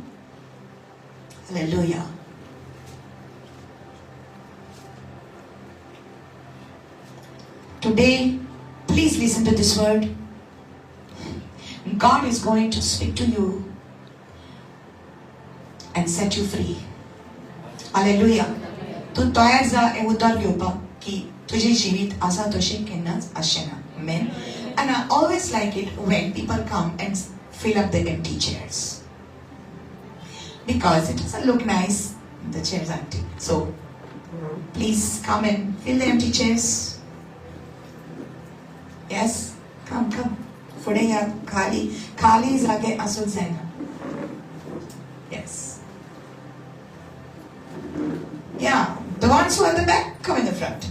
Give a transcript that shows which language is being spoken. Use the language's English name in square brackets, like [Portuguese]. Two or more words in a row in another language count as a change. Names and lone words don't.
[English] Hallelujah. Today, please listen to this word. God is going to speak to you and set you free. Hallelujah. [Konkani] तू तयार जा हे उतर घेवपाक की तुझे जीवित आसा तशें केन्नाच आसचेना. [English] Amen. And I always like it when people come and fill up the empty chairs, because it doesn't look nice, the chairs empty. So please come and fill the empty chairs. Yes, come. [Konkani] पुढे या, खाली जागे असूच जायना. [English] Yes. Yeah, the ones who are at the back, come in the front.